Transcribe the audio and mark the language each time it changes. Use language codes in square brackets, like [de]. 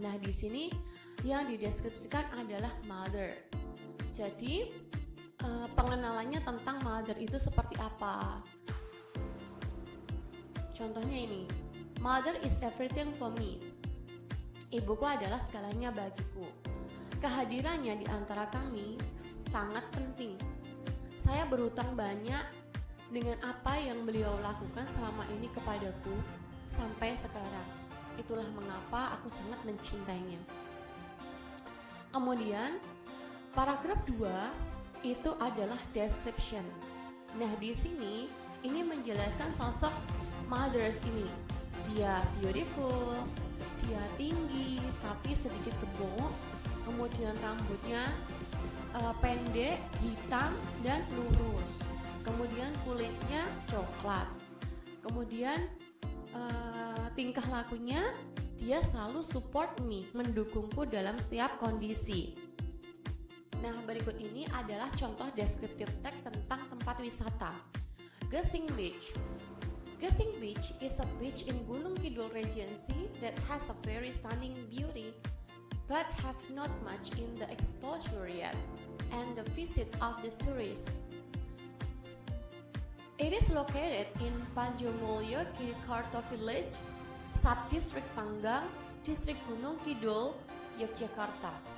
[id] Nah, di sini yang dideskripsikan adalah mother. Jadi pengenalannya tentang mother itu seperti apa? Contohnya ini, [en] mother is everything for me. [id] Ibuku adalah segalanya bagiku. Kehadirannya di antara kami sangat penting. Saya berhutang banyak dengan apa yang beliau lakukan selama ini kepadaku sampai sekarang. Itulah mengapa aku sangat mencintainya. Kemudian, paragraf 2 itu adalah description. Nah, di sini ini menjelaskan sosok mothers ini. Dia beautiful, dia tinggi tapi sedikit gemuk, kemudian rambutnya pendek, hitam dan lurus. Kemudian kulitnya coklat. Kemudian tingkah lakunya dia selalu [en] support me, [id] mendukungku dalam setiap kondisi. Nah, berikut ini adalah contoh descriptive text tentang tempat wisata. [en] Gesing Beach. Gesing Beach is a beach in Gunung Kidul Regency that has a very stunning beauty, but have not much in the exposure yet, and the visit of the tourists. It is located in Panjomulyo Girikarto Village, Sub-District Panggang, District Gunung Kidul, Yogyakarta.